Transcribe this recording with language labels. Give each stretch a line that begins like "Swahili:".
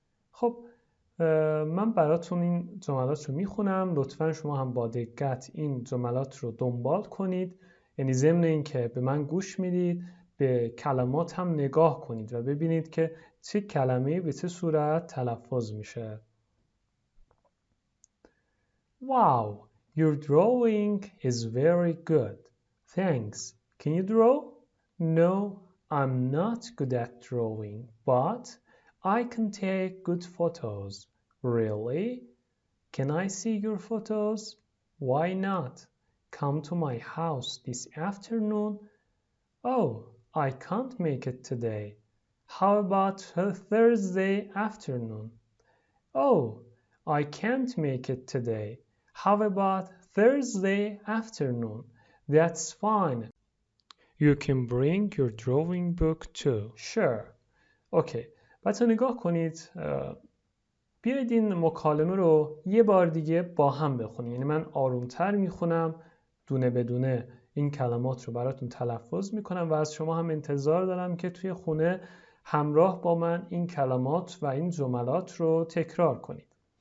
Persian: خب من براتون این جملات رو میخونم، لطفا شما هم با دقت این جملات رو دنبال کنید، یعنی ضمن این که به من گوش میدید به کلمات هم نگاه کنید و ببینید که چه کلمه‌ای به چه صورت تلفظ میشه.
English: Wow, your drawing is very good. Thanks. Can you draw? No, I'm not good at drawing, but I can take good photos. Really? Can I see your photos? Why not? Come to my house this afternoon? Oh, I can't make it today. How about Thursday afternoon? Oh, I can't make it today. How about Thursday afternoon? That's fine. You can bring your drawing book too. Sure. Okay.
Persian: بچه نگاه کنید. بیایید این مکالمه رو یه بار دیگه با هم بخونیم. یعنی من آرومتر میخونم، دونه بدونه این کلمات رو براتون تلفظ میکنم و از شما هم انتظار دارم که توی خونه همراه با من این کلمات و این جملات رو تکرار کنید.